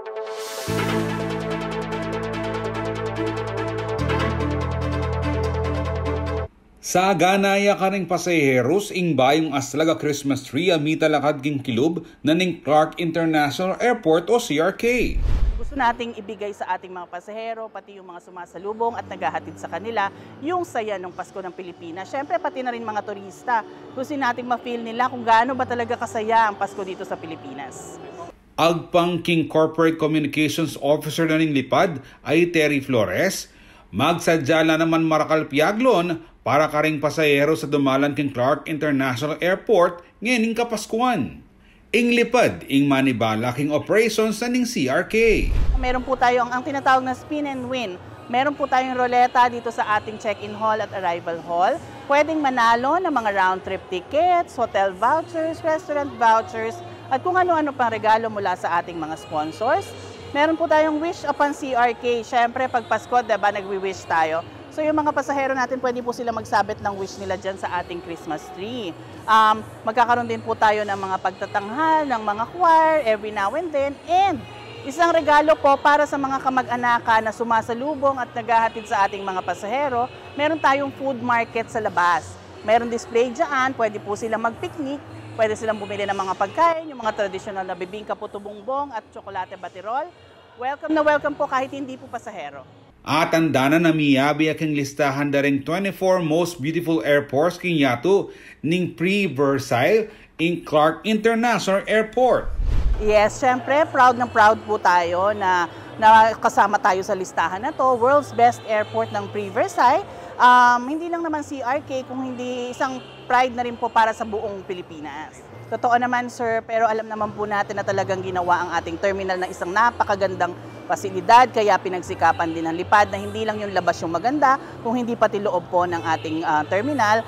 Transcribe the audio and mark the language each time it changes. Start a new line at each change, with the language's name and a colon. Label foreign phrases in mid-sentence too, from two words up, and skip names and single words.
Pampanga: Sa ganaya ka ring pasaheros, ing bayong aslaga
English: Christmas tree
Pampanga: amita lakad ging kilub na ning Clark International Airport o CRK.
Filipino: Gusto nating ibigay sa ating mga pasahero, pati yung mga sumasalubong at naghahatid sa kanila, yung saya ng Pasko ng Pilipinas. Siyempre, pati na rin mga turista. Gusto nating ma-feel nila kung gaano ba talaga kasaya ang Pasko dito sa Pilipinas.
Pampanga: Agpang King
English: Corporate Communications Officer
Pampanga: na ning lipad ay Terry Flores, magsadya na naman marakal piaglon para karing pasahero sa dumalan king Clark International Airport ngayon kapaskuhan. Ing lipad, ing manibala king operations na ning CRK.
Filipino: Meron po tayo ang tinatawag na
English: spin and win.
Filipino: Meron po tayong roleta dito sa ating
English: check-in hall
Filipino: at
English: arrival hall.
Filipino: Pwedeng manalo ng mga
English: round trip tickets, hotel vouchers, restaurant vouchers,
Filipino: at kung ano-ano pang regalo mula sa ating mga sponsors. Meron po tayong
English: wish upon CRK.
Filipino: Siyempre, pag Pasko, diba, nagwi-wish tayo. So yung mga pasahero natin, pwede po sila magsabit ng wish nila dyan sa ating
English: Christmas tree.
Filipino: Magkakaroon din po tayo ng mga pagtatanghal, ng mga choir
English: every now and then.
Filipino: And isang regalo po para sa mga kamag-anaka na sumasalubong at naghahatid sa ating mga pasahero, meron tayong
English: food market
Filipino: sa labas. Meron display dyan, pwede po sila mag-picnic, pwede silang bumili ng mga pagkain, yung mga traditional na bibingka puto bongbong at tsokolate batirol. Welcome na welcome po kahit hindi po pasahero.
Pampanga: At tanda na miyabi aking listahan da ring 24
English: most beautiful airports
Pampanga: king yato ning pre-Versailles in Clark International Airport.
Filipino: Yes, syempre proud po tayo na kasama tayo sa listahan na to, World's Best Airport ng pre-Versailles. Hindi lang naman CRK, kung hindi isang pride na rin po para sa buong Pilipinas. Totoo naman sir, pero alam naman po natin na talagang ginawa ang ating terminal na isang napakagandang pasilidad, kaya pinagsikapan din ng lipad na hindi lang yung labas yung maganda, kung hindi pati loob po ng ating terminal.